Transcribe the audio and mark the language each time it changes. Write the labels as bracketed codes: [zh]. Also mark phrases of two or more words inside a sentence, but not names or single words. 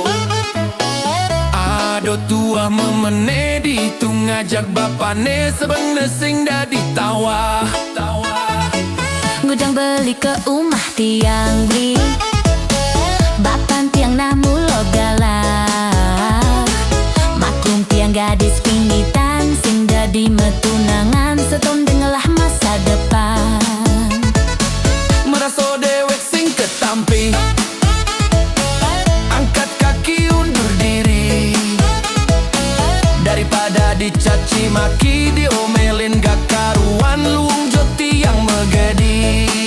[ban] tua memene ditu ngajak bapane, sebeng sing dadi tawa. Ngudang beli ke umah tiang beli, bapan tiang namulo galak. Maklum tiang gadis pingitan, sing dadi metunangan, seton dengelah [id] masa depan. [ban] Meraso dewek sing ketampi, [id] angkat kaki undur diri, daripada dicaci maki, diomelin gak karuan, [ban] luung joti yang megedi.